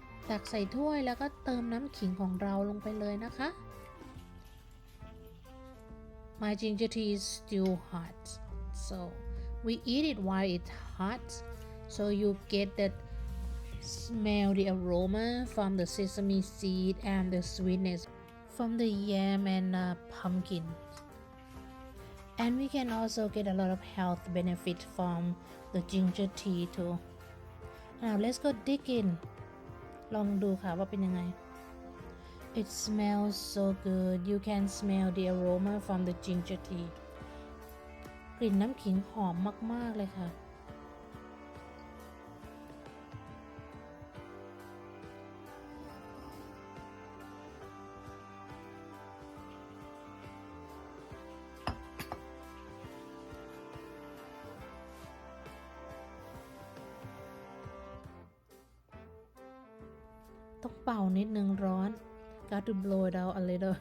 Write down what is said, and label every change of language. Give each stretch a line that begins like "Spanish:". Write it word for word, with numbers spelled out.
Thai: ตักใส่ถ้วยแล้วก็เติมน้ำขิงของเราลงไปเลยนะคะ
English: My ginger tea is still hot, so we eat it while it's hot, so you get that smell, the aroma from the sesame seed and the sweetness from the yam and uh, pumpkin. And we can also get a lot of health benefit from the ginger tea too. Now let's go dig in.
Thai: ลองดูค่ะว่าเป็นยังไง
English: It smells so good. You can smell the aroma from the ginger tea.
Thai: กลิ่นน้ำขิงหอมมากๆเลยค่ะ ต้องเป่านิดนึงร้อน
English: Got to blow it out a little.